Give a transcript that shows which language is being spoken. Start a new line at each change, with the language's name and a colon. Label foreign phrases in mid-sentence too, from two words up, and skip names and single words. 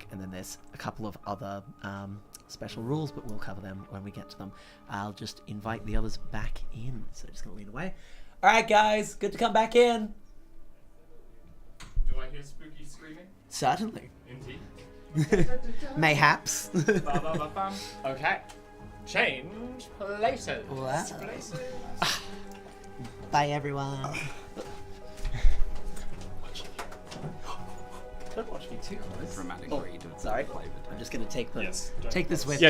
English: And then there's a couple of other special rules, but we'll cover them when we get to them. I'll just invite the others back in. So just going to lean away. All right, guys, good to come back in. Do I hear spooky screaming? Certainly. Indeed. Mayhaps. Ba-ba-ba-bum. Okay. Change places. Wow. Bye, everyone. Don't watch me too close. Dramatic Oh, read of sorry. flavor. I'm just going to take Yes, take this with